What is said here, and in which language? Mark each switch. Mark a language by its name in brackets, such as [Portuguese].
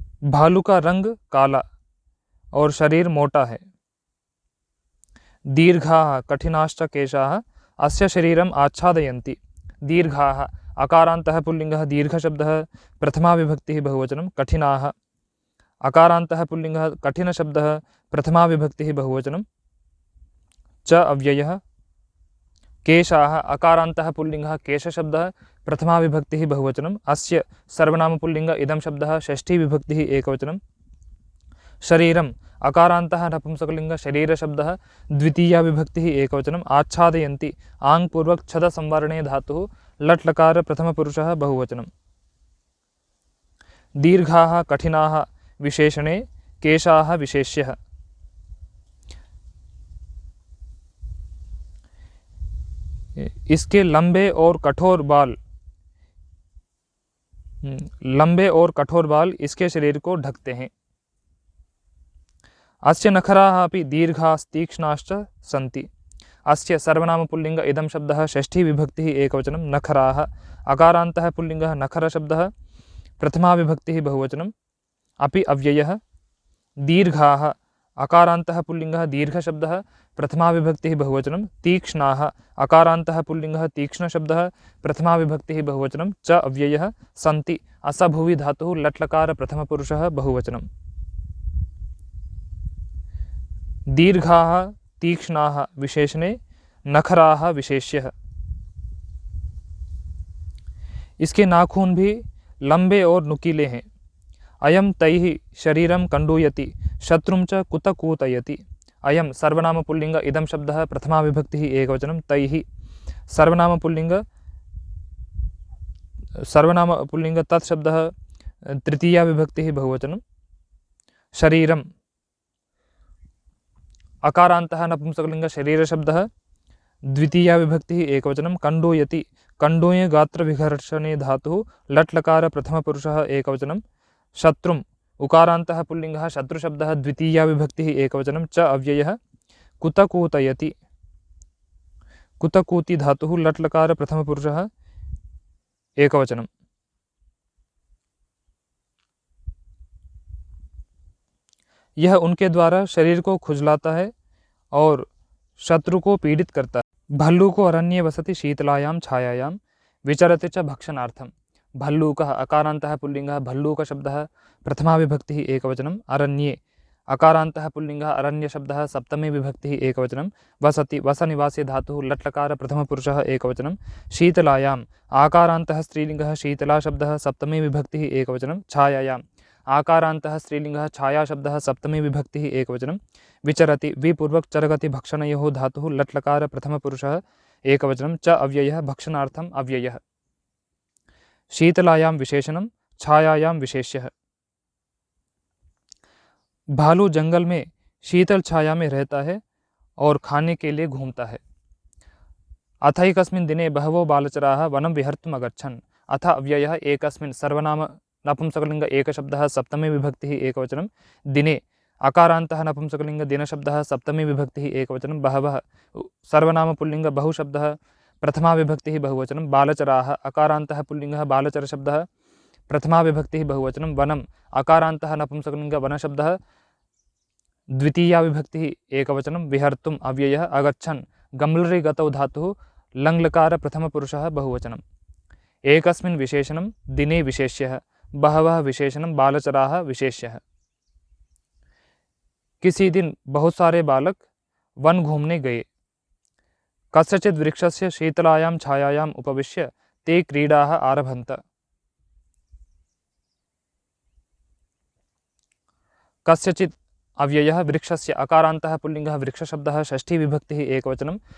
[Hindi] भालू का रंग काला और शरीर मोटा है। [Sanskrit] दीर्घाः कठिनाश्च केशाः अस्य शरीरम् आच्छादयन्ति। दीर्घाः अकारान्तः पुल्लिङ्गः, दीर्घशब्दः प्रथमा विभक्तिः बहुवचनं। कठिनाः अकारान्तः पुल्लिङ्गः, कठिनशब्दः प्रथमा विभक्तिः बहुवचनं। च अव्ययः। केशाः अकारान्तः पुल्लिङ्गः, केशशब्दः प्रथमा विभक्तिः बहुवचनम्। अस्य सर्वनामपुल्लिङ्ग, इदं शब्दः षष्ठी विभक्तिः एकवचनं। शरीरम् अकारान्तः नपुंसकलिङ्ग, शरीरशब्दः द्वितीया विभक्तिः एकवचनम्। आच्छादयन्ति आङ्पूर्वक छद संवरणे धातुः, लट् लकार प्रथमपुरुषः बहुवचनं। दीर्घाः कठिनाः विशेषणे, केशाः विशेष्यः। [Hindi] इसके लंबे और कठोर बाल इसके शरीर को ढकते हैं। [Sanskrit] अस्य नखराः अपि दीर्घास्तीक्ष्णाश्च सन्ति। अस्य सर्वनामपुल्लिङ्ग, इदं शब्दः षष्ठी विभक्तिः एकवचनं। नखराः अकारान्तः पुल्लिङ्गः, नखरशब्दः प्रथमा विभक्तिः बहुवचनम्। अपि अव्ययः। दीर्घाः अकारान्तः पुल्लिङ्गः, दीर्घशब्दः प्रथमा विभक्तिः बहुवचनं। तीक्ष्णाः अकारान्तः पुल्लिङ्गः, तीक्ष्णशब्दः प्रथमा विभक्तिः बहुवचनं। च अव्ययः। सन्ति असभुवि धातुः, लट् लकार प्रथमपुरुषः बहुवचनम्। दीर्घाः तीक्ष्णाः विशेषणे, नखराः विशेष्यः। [Hindi] इसके नाखून भी लंबे और नुकीले हैं। [Sanskrit] अयं तैः शरीरं कंडूयति, शत्रुं च कुतकूतयति। अयं सर्वनामपुल्लिङ्ग, इदं शब्दः प्रथमा विभक्तिः एकवचनं। तैः सर्वनामपुल्लिङ्ग, तत् शब्दः तृतीया विभक्तिः बहुवचनं। शरीरम् अकारान्तः नपुंसकलिङ्ग, शरीरशब्दः द्वितीया विभक्तिः एकवचनं। कंडूयति कंडूय गात्रविघर्षणे धातुः, लट् लकार प्रथमपुरुषः एकवचनं। शत्रुम् उकारान्तः पुल्लिङ्गः, शत्रुशब्दः द्वितीया विभक्तिः एकवचनं। च अव्ययः। कुतकूतयति कुतकूति धातुः, लट् लकार प्रथमपुरुषः एकवचनं। [Hindi] यह उनके द्वारा शरीर को खुजलाता है और शत्रु को पीड़ित करता है। [Sanskrit] भल्लूको अरण्ये वसति शीतलायां छायायां विचरति च भक्षणार्थम्। भल्लूकः अकारान्तः पुल्लिङ्गः, भल्लूकशब्दः प्रथमा विभक्तिः एकवचनम्। अरण्ये अकारान्तः पुल्लिङ्गः अरण्यशब्दः सप्तमी विभक्तिः एकवचनं। वसति वसनिवासे धातुः लट्लकार प्रथमपुरुषः एकवचनं। शीतलायाम् आकारान्तः स्त्रीलिङ्गः शीतला शब्दः सप्तमी विभक्तिः एकवचनं। छायायाम् आकारान्तः स्त्रीलिङ्गः छायाशब्दः सप्तमी विभक्तिः एकवचनं। विचरति विपूर्वक चरगति भक्षणयोः धातुः लट्लकार प्रथमपुरुषः एकवचनं। च अव्ययः भक्षणार्थम् अव्ययः। शीतलायां विशेषणं छायायां विशेष्यः। [Hindi] भालू जंगल में शीतल छाया में रहता है और खाने के लिए घूमता है। [Sanskrit] अथैकस्मिन् दिने बहवो बालचराः वनं विहर्तुम् अगच्छन्। अथ अव्ययः एकस्मिन् सर्वनाम नपुंसकलिङ्ग एकशब्दः सप्तमी विभक्तिः एकवचनं। दिने अकारान्तः नपुंसकलिङ्ग दिनशब्दः सप्तमी विभक्तिः एकवचनं। बहवः सर्वनाम पुल्लिङ्ग बहुशब्दः प्रथमा विभक्तिः बहुवचनं। बालचराः अकारान्तः पुल्लिङ्गः बालचरशब्दः प्रथमा विभक्तिः बहुवचनं। वनम् अकारान्तः नपुंसकलिङ्ग वनशब्दः द्वितीया विभक्तिः एकवचनं। विहर्तुम् अव्ययः। अगच्छन् गम्लरि गतौ धातुः लङ्लकार प्रथमपुरुषः बहुवचनम्। एकस्मिन् विशेषणं दिने विशेष्यः। बहवः विशेषणं बालचराः विशेष्यः। [Hindi] किसी दिन बहुत सारे बालक वन घूमने गए। [Sanskrit] कस्यचित् वृक्षस्य शीतलायां छायायाम् उपविश्य ते क्रीडाः आरभन्त। कस्यचित् अव्ययः वृक्षस्य अकारान्तः पुल्लिङ्गः वृक्षशब्दः षष्ठी विभक्तिः एकवचनं।